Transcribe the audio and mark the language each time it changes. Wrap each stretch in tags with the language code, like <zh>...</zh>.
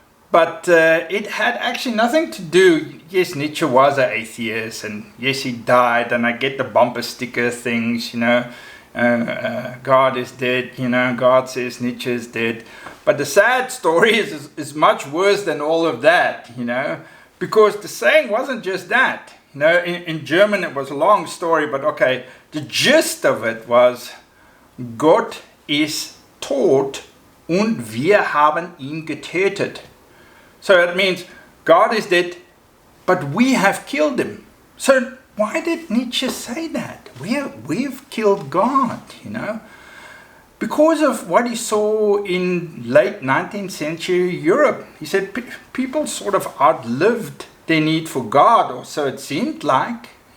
<en>But it had actually nothing to do. Yes, Nietzsche was an atheist, and yes, he died, and I get the bumper sticker things, God is dead, God says Nietzsche is dead. But the sad story is much worse than all of that, because the saying wasn't just that. In German it was a long story, but okay, the gist of it was,</en> <de>Gott ist tot und wir haben ihn getötet.</de> <en>So it means God is dead, but we have killed him. So why did Nietzsche say that? We've killed God, because of what he saw in late 19th century Europe. He said people sort of outlived their need for God, or so it seemed like.</en>